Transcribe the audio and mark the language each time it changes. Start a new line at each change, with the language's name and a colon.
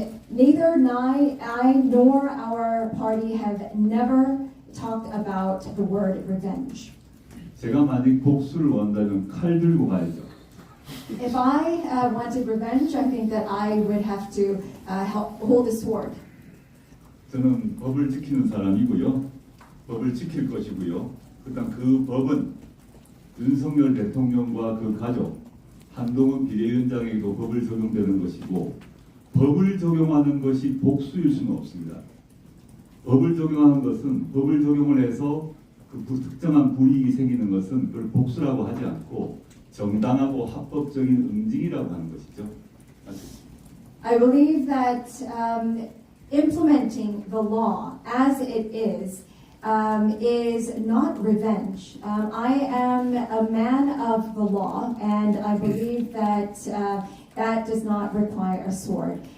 English: Neither I nor our party have never talked about the word revenge.
Korean: 제가 만약 복수를 원한다면 칼 들고 가야죠.
English: If I wanted revenge, I think that I would have to hold a sword.
Korean: 저는 법을 지키는 사람이고요. 법을 지킬 것이고요. 그다음 그 법은 윤석열 대통령과 그 가족, 한동훈 비대위원장에게도 법을 적용되는 것이고 법을 적용하는 것이 복수일 수는 없습니다. 법을 적용하는 것은 법을 적용을 해서 그 특정한 불이익이 생기는 것은 그걸 복수라고 하지 않고 정당하고 합법적인 응징이라고 하는 것이죠.
English: I believe that implementing the law as it is not revenge. I am a man of the law, and I believe that that does not require a sword.